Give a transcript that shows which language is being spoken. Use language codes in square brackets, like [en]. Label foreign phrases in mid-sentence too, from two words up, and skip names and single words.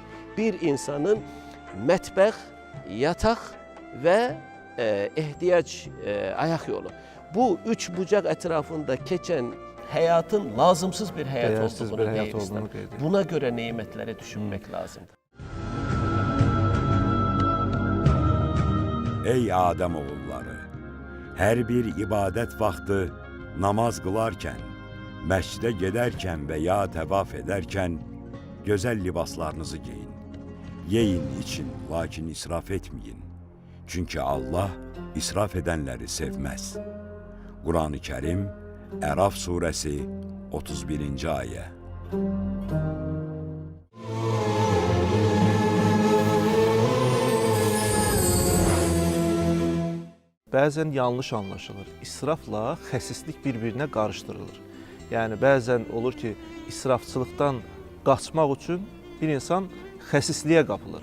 [tr] Bir insanın mətbəx, yatak ve ihtiyaç ayak yolu. Bu üç bucak etrafında geçen hayatın lazımsız bir hayat olduğunu değil İslam. Buna göre nimetleri düşünmek lazım. [az] Ey Adəm oğulları, hər bir ibadət vaxtı namaz qılarkən, məscidə gedərkən və ya təvaf edərkən gözəl libaslarınızı giyin. Yeyin, [tr] için, lakin israf etmeyin. Çünkü Allah israf edenleri sevmez. Kur'an-ı Kerim, Əraf suresi 31. [az] ayə. Bəzən yanlış anlaşılır. İsrafla xəsislik bir-birinə qarışdırılır. Yəni bəzən olur ki, israfçılıqdan qaçmaq üçün bir insan xəsisliyə qapılır.